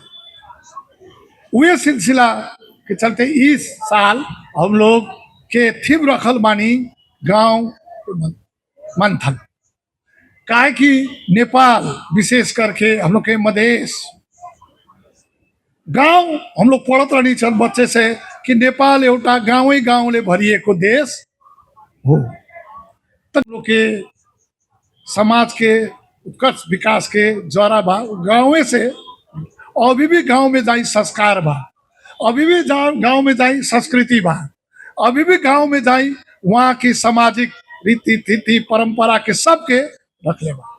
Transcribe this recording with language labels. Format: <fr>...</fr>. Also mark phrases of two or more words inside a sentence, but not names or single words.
<bho>वे सिलसिला के चलते इस साल हम लोग के थीम रखल बानी गांव मंथन, काहे कि नेपाल विशेष करके हम लोग के मधेश गांव हम लोग पढ़त रहनी चल बच्चे से कि</bho> <ne>नेपाल एउटा गाँव गाउँले भरिएको देश हो।</ne> <bho>तब लोग के समाज के उत्कर्ष विकास के जरा बा गाँव से, अभी भी गांव में जाई संस्कार बा, अभी भी गांव में जाई संस्कृति बा, अभी भी गांव में जाई वहाँ की सामाजिक रीति थीति परंपरा के सबके रख ले बा।</bho>